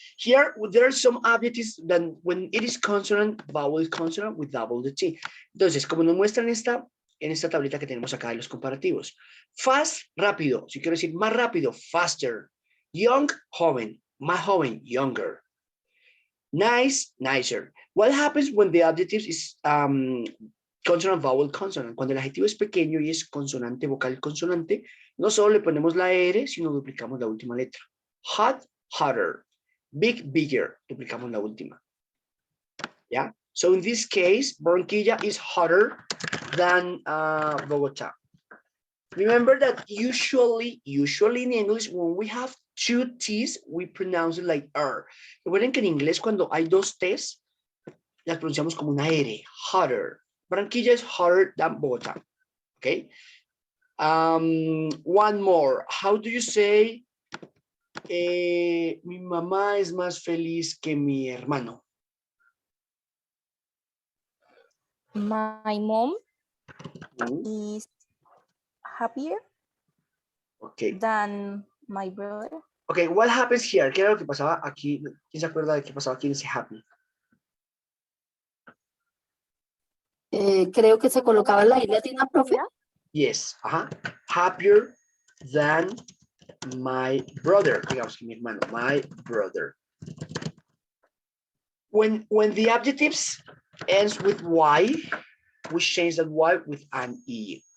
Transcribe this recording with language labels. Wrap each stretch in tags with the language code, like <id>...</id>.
<en>Here, there are some adjectives that when it is consonant, vowel consonant, we double the T.</en> <es>Entonces, como nos muestran en esta tablita que tenemos acá de los comparativos. Fast, rápido. Si quiero decir más rápido, faster.</es> <en>Young, joven. Más joven, younger. Nice, nicer. What happens when the adjective is consonant, vowel, consonant?</en> <es>Cuando el adjetivo es pequeño y es consonante, vocal, consonante, no solo le ponemos la R, sino duplicamos la última letra.</es> <en>Hot, hotter. Big, bigger.</en> <es>Duplicamos la última.</es> <en>Yeah. So in this case, Barranquilla is hotter than Bogota. Remember that usually in English, when we have two T's, we pronounce it like R.</en> <es>Recuerden que en inglés cuando hay dos T's, las pronunciamos como una R, hotter.</es> <en>Barranquilla is hotter than Bogota.</en> <es>Okay.</es> <en>One more. How do you say</en> <es>mi mamá es más feliz que mi hermano?</es> <en>My mom Mm, is happier Okay. than my brother. Okay, what happens here?</en> <es>¿Qué era lo que pasaba aquí? ¿Quién se acuerda de qué pasaba aquí en ese happy? Creo que se colocaba la isla latina, profe.</es> <en>Yes, happier than my brother.</en> <es>Digamos que mi hermano, my brother.</es> <en>When the adjectives ends with Y, we change that Y with an E.</en>